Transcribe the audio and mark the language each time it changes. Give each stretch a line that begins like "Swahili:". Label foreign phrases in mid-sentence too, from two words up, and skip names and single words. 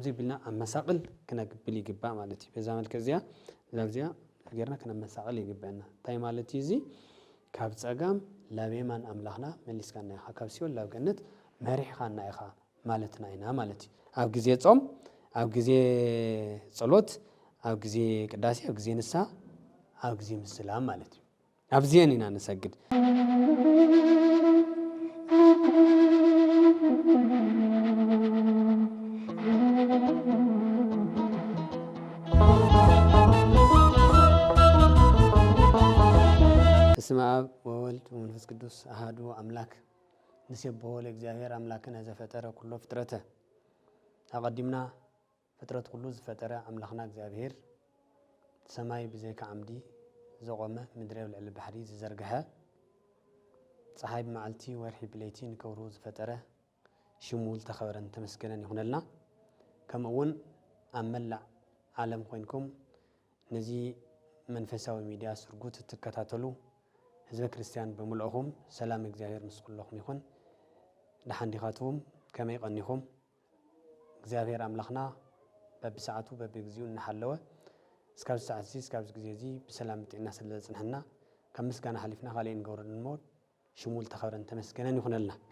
Tigrinya: ብልና ኣብ መሳቕል ክነግብል ይግባእ ማለት እዩ በዛ መልክዕ እዚኣ ዛብዚኣ ገርና ክነመሳቕል ይግባእና እንታይ ማለት እዩ እዚ ካብ ጸጋም ላብ የማን አምላኽና መሊስካና ኢኻ ካብ ሲኦል ላብ ገነት መሪሕኻና ኢኻ ማለትና ኢና ማለት እዩ ኣብ ግዜ ጾም ኣብ ግዜ ጸሎት ኣብ ግዜ ቅዳሴ ኣብ ግዜ ንስሓ ኣብ ግዜ ምስላም ማለት እዩ ኣብዚአን ኢና ንሰግድ
Geez: በስመ አብ ወወልድ ወመንፈስ ቅዱስ አሐዱ አምላክ ንሴብሖ ለእግዚአብሔር አምላክነ ዘፈጠረ ኩሎ ፍጥረተ
Tigrinya: አቀዲምና ፍጥረት ሁሉ ዝፈጠረ አምላክና እግዚአብሔር ሰማይ ብዘይካ ዓምዲ ዘቆመ ምድሪ ኣብ ልዕሊ ባሕሪ ዝዘርግሐ ፀሓይ ብመዓልቲ ወርሒ ብለይቲ ንክብሩ ዝፈጠረ ሽሙ ዝተኸበረን ተመስገነን ይኹነልና ከምኡ እውን ኣብ መላእ ዓለም ኮይንኩም ነዚ መንፈሳዊ ሚድያ ስርጉት እትከታተሉ ህዝበ ክርስቲያን በሙሉእኹም ሰላም እግዚአብሔር ምስ ኩልኹም ይኹን ድሓን ዲኻትኩም ከመይ ቀኒኹም እግዚአብሔር አምላኽና በብሰዓቱ በብግዚኡ እናሓለወ እስካብ ሰዓት እዚ እስካብ ግዜ እዚ ብሰላም ጥዕና ስለ ዝጽንሐና ካብ ምስጋና ሓሊፍና ካልእ ንገብረሉ ሞት ሽሙ ዝተኸበረን ተመስገነን ይኹነልና